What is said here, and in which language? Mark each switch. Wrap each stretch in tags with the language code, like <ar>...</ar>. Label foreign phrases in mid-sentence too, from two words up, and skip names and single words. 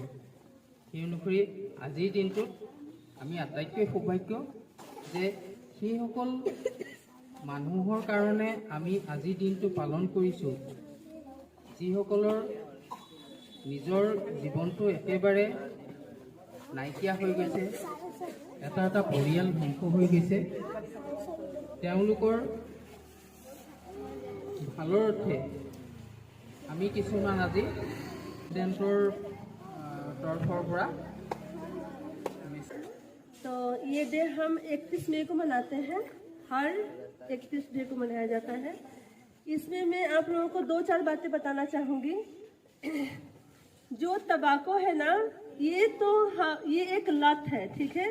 <as>সেই অনুসৰি আজিৰ দিনটোত আমি আটাইতকৈ সৌভাগ্য যে সেইসকল মানুহৰ কাৰণে আমি আজিৰ দিনটো পালন কৰিছোঁ, যিসকলৰ নিজৰ জীৱনটো একেবাৰে নাইকিয়া হৈ গৈছে, এটা এটা পৰিয়াল ধ্বংস হৈ গৈছে। তেওঁলোকৰ ভালৰ অৰ্থে আমি কিছুমান আজি প্ৰেচিডেণ্টৰ তৰফৰ পৰা</as> <hi>तो ये डे हम 31 मई को मनाते हैं। हर 31 डे को मनाया जाता है। इसमें मैं आप लोगों को 2-4 बातें बताना चाहूँगी। जो तंबाकू है ना, ये तो ये एक लत है, ठीक है।</hi>